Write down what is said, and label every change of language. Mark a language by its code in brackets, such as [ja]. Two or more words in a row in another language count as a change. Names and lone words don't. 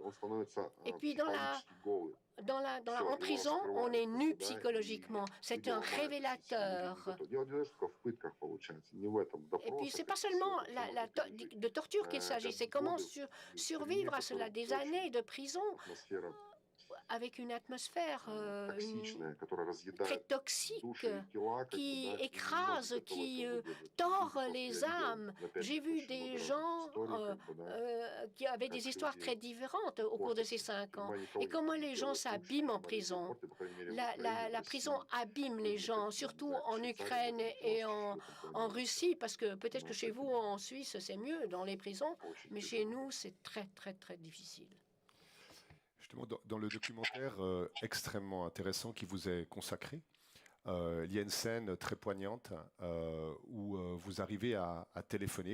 [fr] Et puis, en prison, on est nu psychologiquement. C'est un révélateur. Et puis, c'est pas seulement de torture qu'il s'agit, c'est comment survivre à cela, des années de prison. avec une atmosphère [ru] токсичная, которая [fr] très [ru] разъедает [fr] toxique, [ru] души и тела, как [fr] qui [ru] бы, да, и не [fr] écrase, [ru] может этого [fr] qui [ru] этого выдержать. [fr] tord [ru] Люди [fr] les [ru] просто, я [fr] âmes. [ru] видел, опять [fr] J'ai [ru] же, [fr] vu [ru] очень [fr] des [ru] много разных [fr] gens [ru] историй, как бы, да, [fr] qui avaient des [ru] как [fr] histoires [ru] люди [fr] très différentes au cours de ces [ru] портятся. [fr] 5 ans. [ru] Тюрьма никого [fr] Et [ru] не [fr] comment les gens [ru] делает лучше, [fr] s'abîment en [ru] тюрьма людей [fr] prison. [ru] портит, по крайней мере, в Украине, в [fr] La prison [ru] России. [fr] abîme les [ru] Люди [fr] gens, [ru] такие, не [fr] surtout [ru] знаю, в [fr] en [ru] Швейцарии, [fr] Ukraine [ru] может быть, [fr] et [ru] лучше, [fr] en, [ru] что в этом plане [fr] en [ru] лучше. [fr] Russie, parce que peut-être que [ru] Но [fr] chez [ru] это [fr] vous, en Suisse, c'est mieux dans les prisons, [ru] очень [fr] mais chez [ru] тяжело. [fr] nous, c'est très, très, très difficile. Justement, dans le documentaire extrêmement intéressant qui vous est consacré, il y a une scène très poignante où vous arrivez à téléphoner,